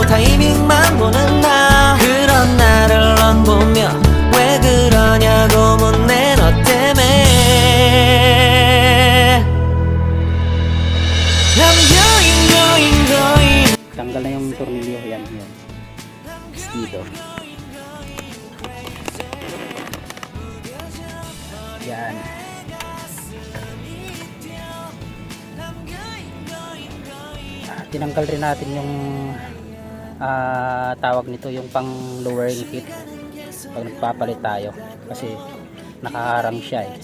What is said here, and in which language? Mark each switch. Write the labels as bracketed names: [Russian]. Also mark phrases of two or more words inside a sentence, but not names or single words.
[Korean] 타이밍만 보는 나 그런 나를 넌 보며 왜 그러냐고 묻네 너 때문에 [English] I'm going [Filipino] Tanggal na yung tornilyo, yan yun. Dito. Yan. Tinanggal rin natin yung tawag nito, yung pang lowering kit pag nagpapalit tayo kasi nakaharang siya eh.